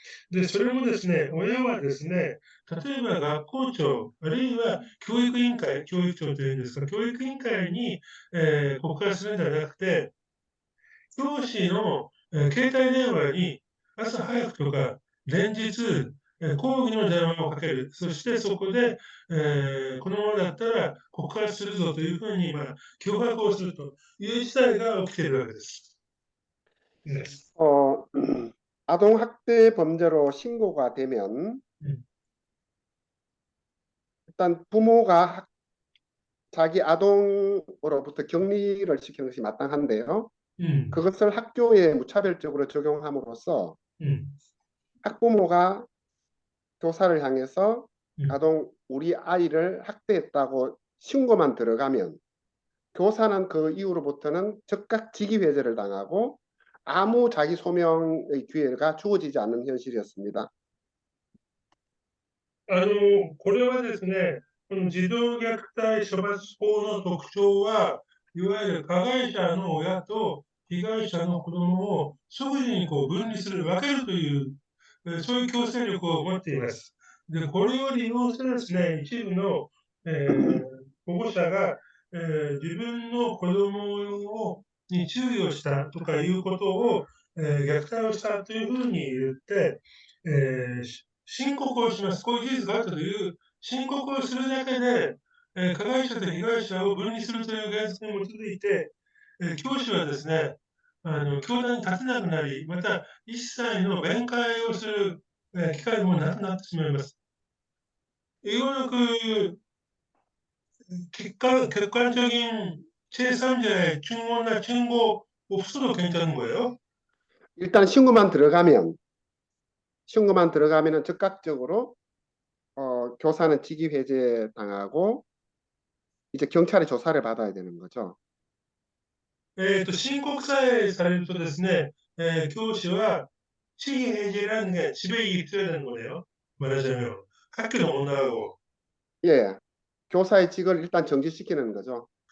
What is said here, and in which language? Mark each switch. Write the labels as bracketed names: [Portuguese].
[Japanese] で、それもですね、親はですね、例えば学校長、あるいは教育委員会、教育長というんですが、教育委員会に、告発するんじゃなくて、教師の、携帯電話に、朝早くとか、連日、抗議の電話をかける。そしてそこで、このままだったら告発するぞというふうに、脅迫をするという事態が起きているわけです。ね。 [Korean] 어, 아동학대 범죄로 신고가 되면 うん、 일단 부모가 자기 아동으로부터 격리를 시키는 것이 마땅한데요. うん、 그것을 학교에 무차별적으로 적용함으로써 うん、 학부모가 교사를 향해서 うん。 우리 아이를 학대했다고 신고만 들어가면 교사는 그 이후로부터는 즉각 직위해제를 당하고 아무 자기 소명의 기회가 주어지지 않는 현실이었습니다. [Japanese] これはですね、この児童虐待処罰法の特徴は、いわゆる加害者の親と被害者の子供を即時にこう分離する、分けるという、そういう強制力を持っています。で、これを利用してですね、一部の、保護者が、自分の子供に注意をしたとかいうことを、虐待をしたというふうに言って、申告をします。こういう事実があったという申告をするだけで、加害者と被害者を分離するという原則に基づいて、教師はですね、教壇に立てなくなり、また一切の弁解をする、機会もなくなってしまいます。 [Korean] 이거는 객관적인 제3자의 증오나 증거 없어도 괜찮은 거예요. 일단 신고만 들어가면은 즉각적으로 교사는 직위해제 당하고 이제 경찰의 조사를 받아야 되는 거죠. [Japanese] 申告さえされるとですね、教師は [Korean] 시행해제라는 게 집에 있어야 되는 거네요. 말하자면 학교는 못 나가고, 예, 교사의 직을 일단 정지시키는 거죠.